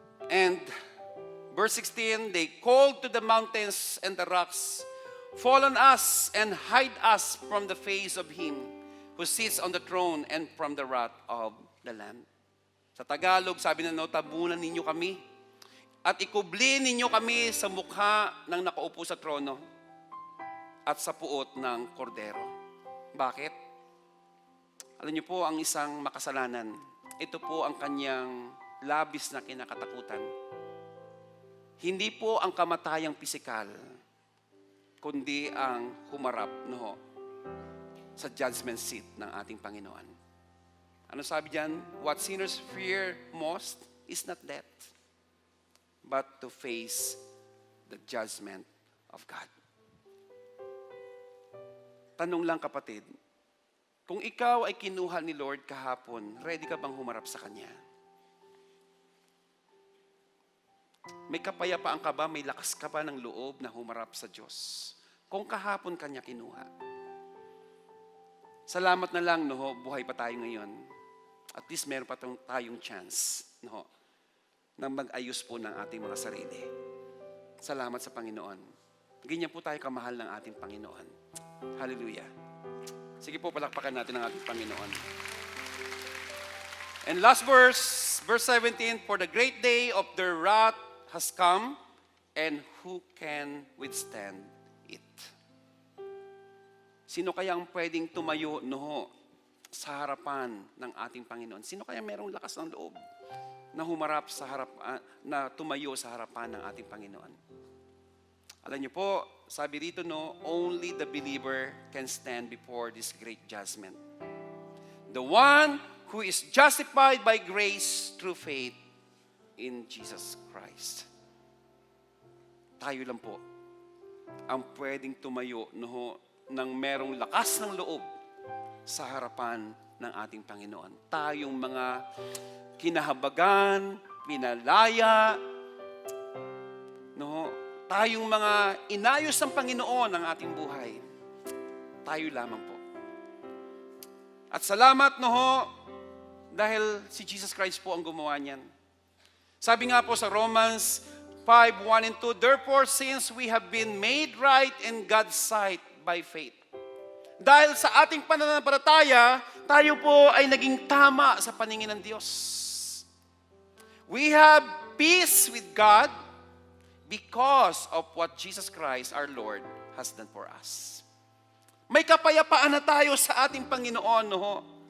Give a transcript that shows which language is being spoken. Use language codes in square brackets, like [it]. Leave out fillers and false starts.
[en] And verse 16, they called to the mountains and the rocks, fall on us and hide us from the face of him who sits on the throne and from the wrath of the Lamb. [tl] Sa Tagalog, sabi na, no, tabunan ninyo kami at ikubli ninyo kami sa mukha ng nakaupo sa trono at sa puot ng kordero. Bakit? Alam niyo po, ang isang makasalanan, ito po ang kanyang labis na kinakatakutan. Hindi po ang kamatayang pisikal, kundi ang humarap, no, sa judgment seat ng ating Panginoon. Ano sabi diyan? [en] What sinners fear most is not death, but to face the judgment of God. [tl] Tanong lang, kapatid, kung ikaw ay kinuha ni Lord kahapon, ready ka bang humarap sa Kanya? May kapayapaan ka ba? May lakas ka ba ng loob na humarap sa Diyos? Kung kahapon Kanya kinuha. Salamat na lang, no, buhay pa tayo ngayon. At least meron pa tayong chance, no, na mag-ayos po ng ating mga sarili. Salamat sa Panginoon. Ganyan po tayo kamahal ng ating Panginoon. Hallelujah. Sige po, palakpakan natin ang ating Panginoon. [en] And last verse, verse 17, for the great day of their wrath has come, and who can withstand it? [tl] Sino kaya ang pwedeng tumayo, no, sa harapan ng ating Panginoon? Sino kaya merong lakas ng loob na humarap sa na tumayo sa harapan ng ating Panginoon? Alam niyo po, sabi rito, no, [en] only the believer can stand before this great judgment. The one who is justified by grace through faith in Jesus Christ. [tl] Tayo lang po ang pwedeng tumayo, no, ng merong lakas ng loob sa harapan ng ating Panginoon. Tayong mga kinahabagan, pinalaya, no, tayong mga inayos ng Panginoon ang ating buhay. Tayo lamang po. At salamat, no, dahil si Jesus Christ po ang gumawa niyan. Sabi nga po sa [en] Romans 5:1 and 2, therefore, since we have been made right in God's sight by faith. [tl] Dahil sa ating pananampalataya, tayo po ay naging tama sa paningin ng Diyos. [en] We have peace with God because of what Jesus Christ, our Lord, has done for us. [tl] May kapayapaan na tayo sa ating Panginoon, no?